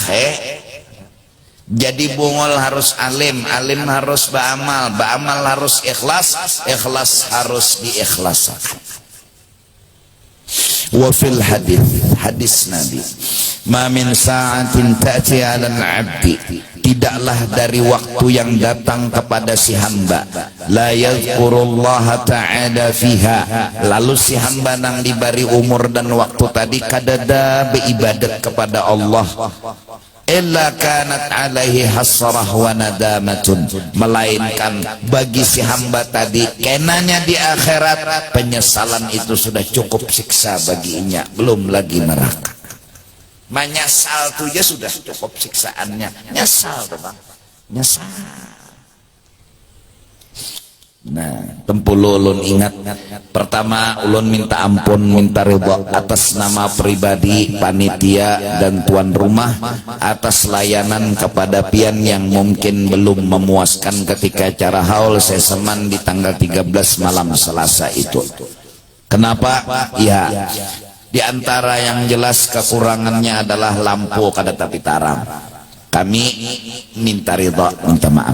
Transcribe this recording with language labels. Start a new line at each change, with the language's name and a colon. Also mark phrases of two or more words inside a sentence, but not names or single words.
Banjar: jadi bungol harus alim harus ba'amal harus ikhlas harus diikhlaskan
Arabic: وفي الحديث النبي ما من ساعة تأتي على
Indonesian: 'abdi tidaklah dari waktu yang datang kepada si hamba
Arabic: لا يذكر الله تعالى فيها
Indonesian: lalu
Banjar: si hamba nang diberi umur dan waktu tadi kadada beribadat kepada Allah
Arabic: إلا كانت عليه حسرة وندامة
Banjar: melainkan bagi si hamba tadi kenanya di akhirat penyesalan itu sudah cukup siksa baginya belum lagi neraka menyesal tuh ya sudah cukup siksaannya nyesal tuh bang nyesal nah tempulu ulun ingat pertama ulun minta ampun minta ridha atas nama pribadi panitia dan tuan rumah atas layanan kepada pian yang mungkin belum memuaskan ketika acara haul seseman di tanggal 13 malam Selasa itu kenapa ya di antara yang jelas kekurangannya adalah lampu kada tapi taram kami minta ridha minta